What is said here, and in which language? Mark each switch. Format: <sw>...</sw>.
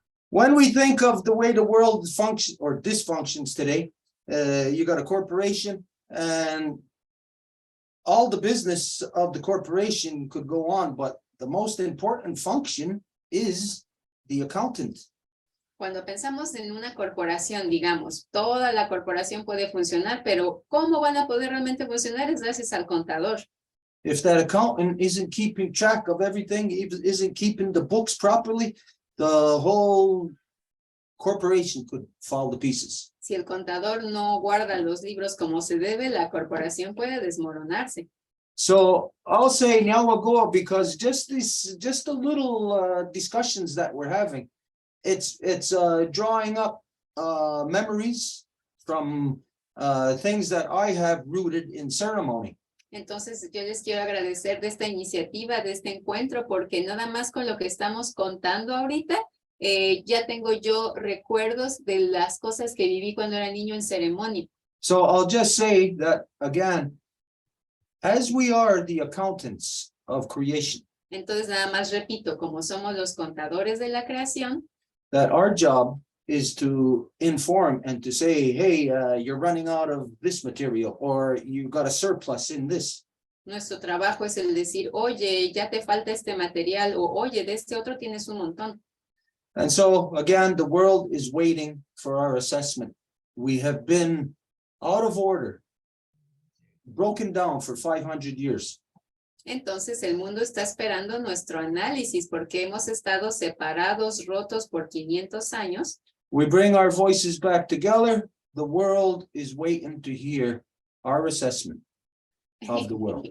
<en>When we think of the way the world functions or dysfunctions today, you got a corporation and all the business of the corporation could go on, but the most important function is the accountant.</en> <es>Cuando pensamos en una corporación, digamos, toda la corporación puede funcionar, pero ¿cómo van a poder realmente funcionar? Es gracias al contador.</es> <en>If that accountant isn't keeping track of everything, isn't keeping the books properly, the whole corporation could fall to pieces.</en> <es>Si el contador no guarda los libros como se debe, la corporación puede desmoronarse.</es> <en>So I'll say now we'll go because just the little discussions that we're having, it's drawing up memories from things that I have rooted in ceremony.</en> <es>Entonces yo les quiero agradecer de esta iniciativa, de este encuentro, porque nada más con lo que estamos contando ahorita, ya tengo yo recuerdos de las cosas que viví cuando era niño en ceremonia.</es> <en>So I'll just say that again, as we are the accountants of creation,</en> <es>Entonces nada más repito, como somos los contadores de la creación,</es> <en>that our job is to inform and to say, hey, you're running out of this material or you've got a surplus in this.</en> <es>nuestro trabajo es el decir, oye, ya te falta este material, o oye, de este otro tienes un montón.</es> <en>And so again, the world is waiting for our assessment. We have been out of order, broken down for 500 years.</en> <es>Entonces el mundo está esperando nuestro análisis porque hemos estado separados, rotos por 500 años.</es> <en>We bring our voices back together. The world is waiting to hear our assessment of the world.</en>